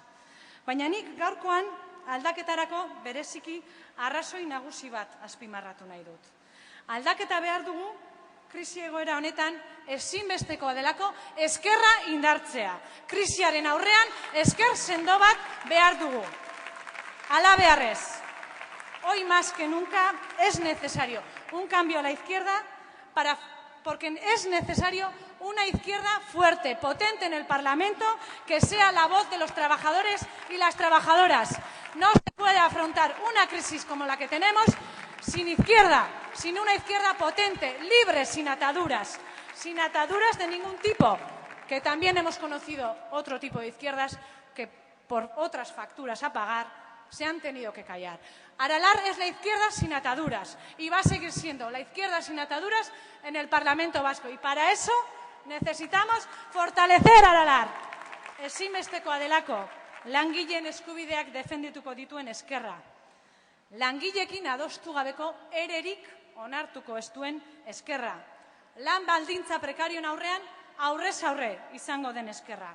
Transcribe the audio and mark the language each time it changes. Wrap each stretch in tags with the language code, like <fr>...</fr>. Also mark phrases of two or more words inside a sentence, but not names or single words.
<eu>Baina nik gaurkoan aldaketarako bereziki arrazoi nagusi bat azpimarratu nahi dut. Aldaketa behar dugu, krisi egoera honetan, ezinbestekoa delako ezkerra indartzea. Krisiaren aurrean ezker sendo bat behar dugu. Halabeharrez.</eu> <es>Hoy más que nunca es necesario un cambio a la izquierda porque es necesario una izquierda fuerte, potente en el Parlamento, que sea la voz de los trabajadores y las trabajadoras. No se puede afrontar una crisis como la que tenemos sin izquierda, sin una izquierda potente, libre, sin ataduras de ningún tipo, que también hemos conocido otro tipo de izquierdas que por otras facturas a pagar se han tenido que callar. Aralar es la izquierda sin ataduras y va a seguir siendo la izquierda sin ataduras en el Parlamento Vasco. Y para eso necesitamos fortalecer Aralar.</es> <eu>Ezinbestekoa delako langileen eskubideak defendituko dituen ezkerra. Langileekin adostu gabeko ererik onartuko ez duen ezkerra. Lan baldintza prekarioen aurrean aurrez aurre izango den ezkerra.</eu>